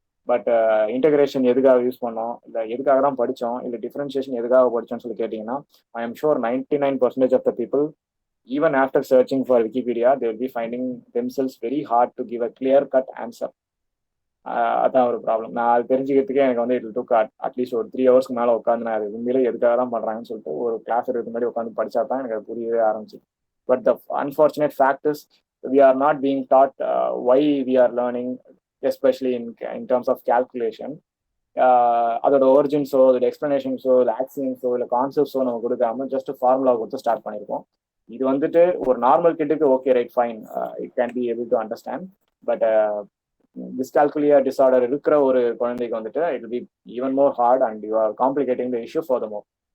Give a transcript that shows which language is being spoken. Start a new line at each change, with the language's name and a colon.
English: but integration எதுக்காக use பண்ணோம்,
Tamil: இல்லை எதுக்காக தான் படித்தோம், இல்லை டிஃபரன்ஷியேஷன் எதுக்காக படித்தோம்னு சொல்லி கேட்டிங்கன்னா
English: I am sure 99% of the people even after searching for Wikipedia, they will be finding themselves very hard to give a clear-cut answer.
Tamil: அதான் ஒரு ப்ராப்ளம். நான் அது தெரிஞ்சுக்கிறதுக்கே எனக்கு வந்து இட் டுக் அட்லீஸ்ட் ஒரு 3 ஹவர்ஸ்க்கு மேலே உட்காந்து நான் அது உண்மையிலே எதுக்காக தான் பண்ணுறாங்கன்னு சொல்லிட்டு ஒரு கிளாஸ் எடுத்து முன்னாடி உட்காந்து படித்தா தான் எனக்கு அது புரியவே ஆரம்பிச்சு.
English: But the unfortunate fact is we are not being taught why we are learning, especially in terms of calculation.
Tamil: அதோட ஒரிஜின்ஸோ, அதோட எக்ஸ்பிளனேஷன்ஸோ, இல்லை ஆக்சியன்ஸோ, இல்லை கான்செப்ட்ஸோ நம்ம கொடுக்காம ஜஸ்ட் ஃபார்முலா கொடுத்து ஸ்டார்ட் பண்ணியிருக்கோம். இது வந்துட்டு ஒரு normal கிட்டுக்கு
English: Okay right fine, it can be able to understand. But dyscalculia
Tamil: disorder இருக்கிற ஒரு குழந்தைக்கு வந்துட்டு
English: It will be even more hard and you are complicating the issue for the more.